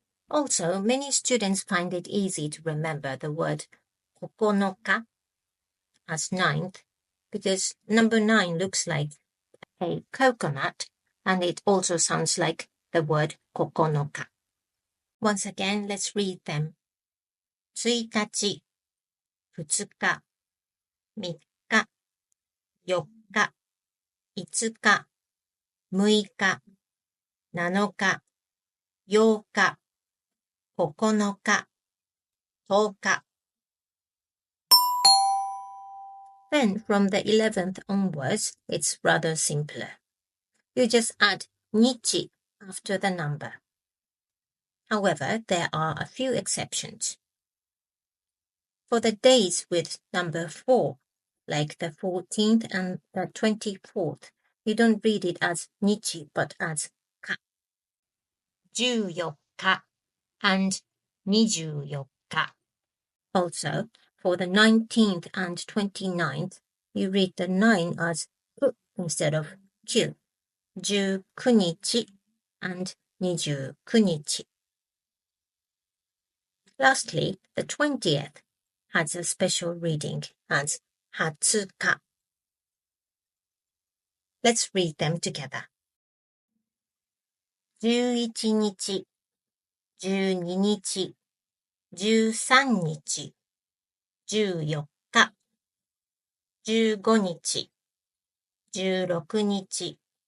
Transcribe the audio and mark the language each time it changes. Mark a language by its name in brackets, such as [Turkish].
[English] Also, many students find it easy to remember the word 9日 as ninth because number 9 looks like a coconut and it also sounds like the word 9日. Once again, let's read them. [Japanese] 1日、2日、3日、4日、5日、6日、7日、8日、9日、10日. [English] Then from the 11th onwards, it's rather simpler. You just add nichi after the number. However, there are a few exceptions. For the days with number 4, like the 14th and the 24th, you don't read it as nichi but as ka. 14日 and 24日. Also, for the 19th and 29th, you read the 9 as ku instead of kyu. 19日 and 29日. Lastly, the 20th has a special reading as 20日. Let's read them together. [Japanese] 11日、12日、13日、14日、15日、16日、